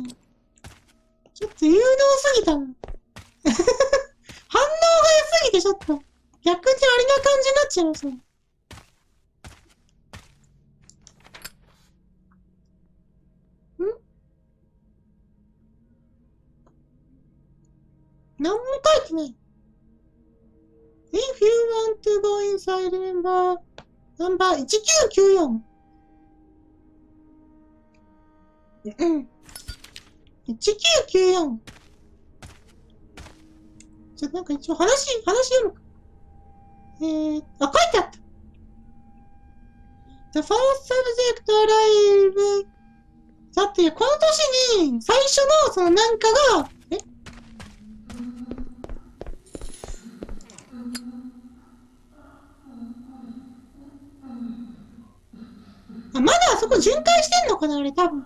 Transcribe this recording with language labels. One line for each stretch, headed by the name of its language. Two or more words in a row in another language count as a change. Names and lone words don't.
Japanese: ちょっと誘導すぎたな。反応が良すぎて、ちょっと、逆にありな感じになっちゃいますね。なんも書いてない。
English: If you want to go inside number 1994。
Japanese: うん。1994。ちょっとなんか一応話読むか。書いてあった。
English: The first subject arrived
Japanese: だって、この年に、最初の、そのなんかが、まだあそこ巡回してんのかなあれ、多分。